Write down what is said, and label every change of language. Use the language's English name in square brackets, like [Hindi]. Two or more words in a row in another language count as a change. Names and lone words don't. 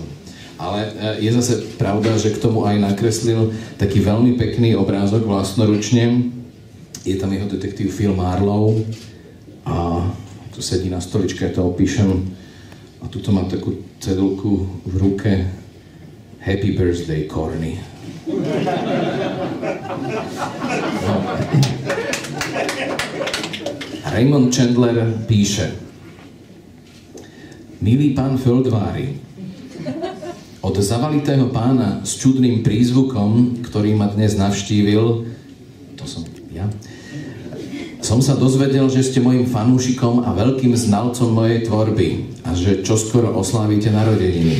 [Slovak] Ale je zase pravda, že k tomu aj nakreslil taký veľmi pekný obrázok vlastnoručne. Je tam jeho detektív Phil Marlowe a tu sedí na stoličke, ja to opíšem. A tuto mám takú cedulku v ruke. [English] Happy birthday, Corny. No. [Slovak] Raymond Chandler píše: Milý pán Feldvári, od zavalitého pána s čudným prízvukom, ktorý ma dnes navštívil, to som ja, som sa dozvedel, že ste mojim fanúšikom a veľkým znalcom mojej tvorby a že čoskoro oslávite narodeniny.